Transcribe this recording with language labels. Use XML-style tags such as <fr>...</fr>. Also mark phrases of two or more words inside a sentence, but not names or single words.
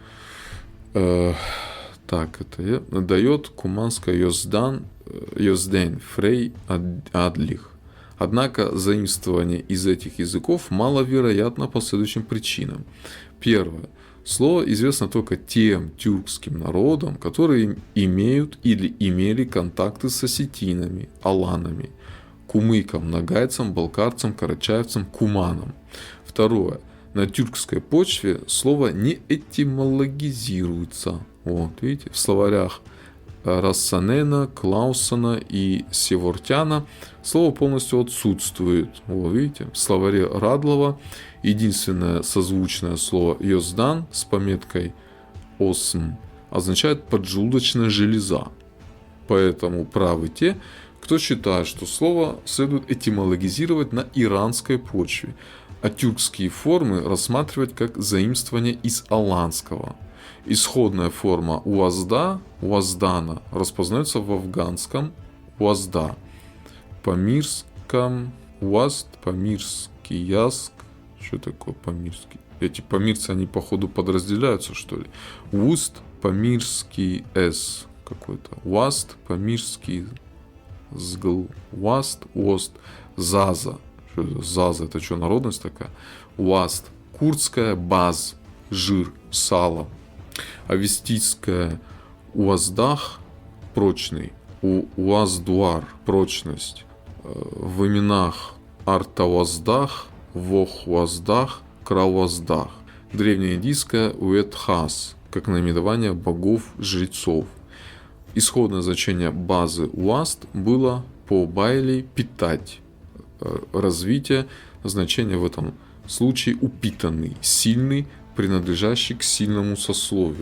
<ru>Так, это дает Куманская Йозден Фрей Адлих. Однако заимствование из этих языков маловероятно по следующим причинам. Первое. Слово известно только тем тюркским народам, которые имеют или имели контакты с осетинами, аланами, кумыкам, нагайцам, балкарцам, карачаевцам, куманам. Второе. На тюркской почве слово не этимологизируется. Вот, видите, в словарях Рассанена, Клаусона и Севортяна слово полностью отсутствует. Вот, видите, в словаре Радлова единственное созвучное слово «йоздан» с пометкой «осм» означает «поджелудочная железа». Поэтому правы те, кто считает, что слово следует этимологизировать на иранской почве, а тюркские формы рассматривать как заимствование из аланского. Исходная форма уазда, уаздана распознается в афганском уазда, памирском уазд, памирский яск. Что такое памирский? Эти памирцы, они походу подразделяются, что ли? Уст, памирский с какой-то. Уаст, памирский сгл. Уаст, ост, заза. Заза, это что, народность такая? Уаст, курдская баз, жир, сало. Авестийская уаздах – прочный, уаздуар – прочность. В именах артауаздах, вохуаздах, крауаздах. Древнеиндийское уэтхас, как наименование богов-жрецов. Исходное значение базы уаст было по Байли питать. Развитие значения в этом случае упитанный, сильный, принадлежащий к сильному сословию.</ru>